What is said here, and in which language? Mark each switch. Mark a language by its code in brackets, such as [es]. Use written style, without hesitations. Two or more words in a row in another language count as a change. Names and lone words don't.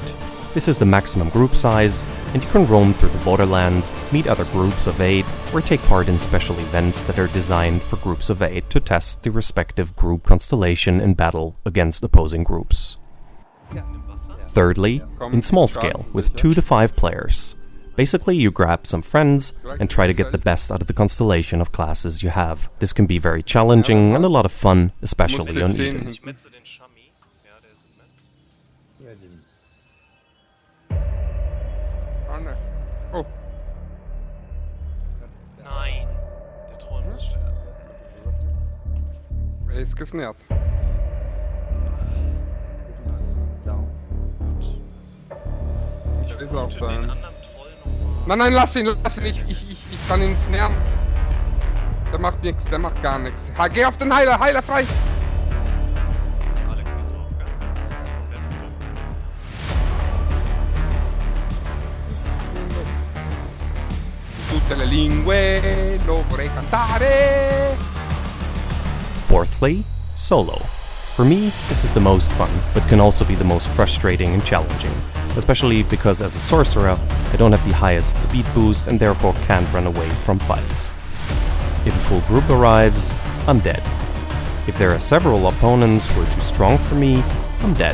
[en] This is the maximum group size, and you can roam through the borderlands, meet other groups of 8, or take part in special events that are designed for groups of 8 to test the respective group constellation in battle against opposing groups. Thirdly, in small scale, with 2 to 5 players. Basically, you grab some friends and try to get the best out of the constellation of classes you have. This can be very challenging and a lot of fun, especially on Eden. Oh. [de] Nein, der Troll muss sterben. Er ist gesnärt. Ich ist auch den da. anderen Troll nochmal. Nein, lass ihn, ich kann ihn snären. Der macht nichts, der macht gar nichts. Geh auf den Heiler, Heiler frei! Alex geht drauf, gell? Wer hat das Glück? [it] Tutte le lingue lo vorrei cantare. [en] Fourthly, solo. For me, this is the most fun, but can also be the most frustrating and challenging, especially because as a sorcerer, I don't have the highest speed boost and therefore can't run away from fights. If a full group arrives, I'm dead. If there are several opponents who are too strong for me, I'm dead.